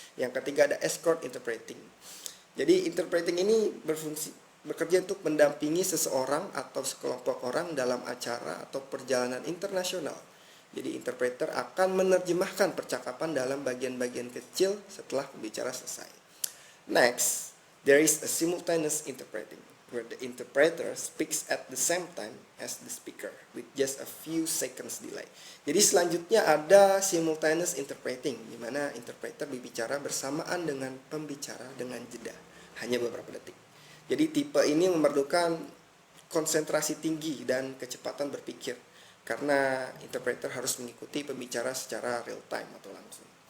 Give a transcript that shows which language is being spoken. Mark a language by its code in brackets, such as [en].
[id] Yang ketiga ada escort interpreting. Jadi interpreting ini bekerja untuk mendampingi seseorang atau sekelompok orang dalam acara atau perjalanan internasional. Jadi interpreter akan menerjemahkan percakapan dalam bagian-bagian kecil setelah pembicara selesai. [en] Next, there is a simultaneous interpreting, where the interpreter speaks at the same time as the speaker with just a few seconds delay. [id] Jadi selanjutnya ada simultaneous interpreting, di mana interpreter berbicara bersamaan dengan pembicara dengan jeda hanya beberapa detik. Jadi tipe ini memerlukan konsentrasi tinggi dan kecepatan berpikir, karena interpreter harus mengikuti pembicara secara real time atau langsung.